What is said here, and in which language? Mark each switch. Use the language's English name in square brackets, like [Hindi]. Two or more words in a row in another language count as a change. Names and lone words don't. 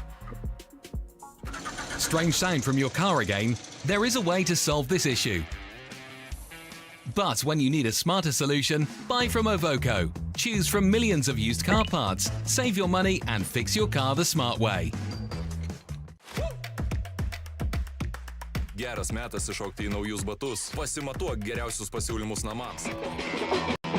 [English] Strange sound from your car again? There is a way to solve this issue. But when you need a smarter solution, buy from OVOKO. Choose from millions of used car parts, save your money and fix your car the smart way. [Lithuanian] Geras metas iššokti į naujus batus. Pasimatuok geriausius pasiūlymus namams.